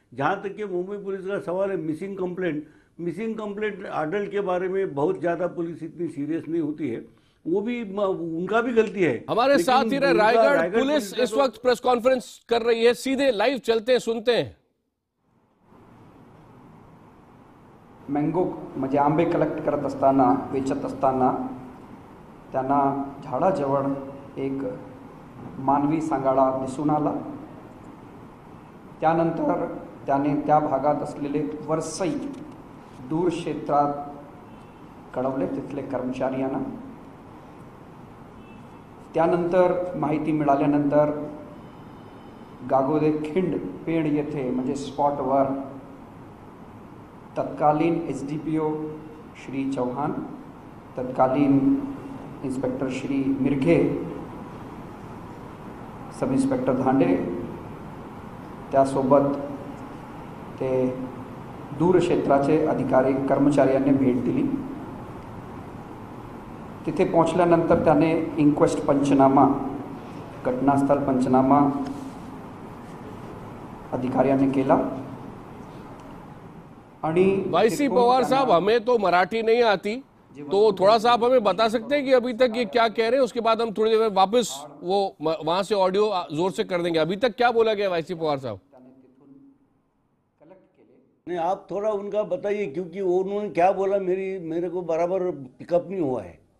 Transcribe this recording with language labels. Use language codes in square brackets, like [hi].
[hi] जहाँ तक कि मुंबई पुलिस का सवाल है, मिसिंग कंप्लेंट अडल्ट के बारे में बहुत ज़्यादा पुलिस इतनी सीरियस नहीं होती है, वो भी उनका भी गलती है। हमारे साथ ही रायगढ़ पुलिस इस वक्त प्रेस कॉन्फ्रेंस कर रही है, सीधे लाइव चलते हैं, सुनते हैं। [mr] मँगो म्हणजे आंबे कलेक्ट करत असताना, वेचत असताना त्यांना झाडाजवळ एक मानवी सांगाडा दिसून आला। त्यानंतर त्याने त्या भागात असलेले वरसई दूर क्षेत्रात कळवले तिथले कर्मचाऱ्यांना। त्यानंतर माहिती मिळाल्यानंतर गागोदे खिंड पेण येथे म्हणजे स्पॉटवर तत्कालीन SDPO श्री चौहान, तत्कालीन inspector Shri मिरघे, sub inspector Dhande, त्यासोबत ते दूर क्षेत्राचे अधिकारी कर्मचाऱ्यांनी भेट दिली। तिथे पोहोचल्यानंतर त्याने इन्क्वेस्ट पंचनामा, घटनास्थल पंचनामा अधिकाऱ्यांनी केला। [hi] वाईसी पवार साहब, हमें तो मराठी नहीं आती, तो थोड़ा सा आप हमें बता सकते हैं कि अभी तक ये क्या कह रहे हैं? उसके बाद हम थोड़ी देर में वापस वो वहां से ऑडियो जोर से कर देंगे। अभी तक क्या बोला गया वाईसी पवार साहब? नहीं, आप थोड़ा उनका बताइए, क्योंकि उन्होंने क्या बोला मेरे को बराबर पिकअप नहीं हुआ है।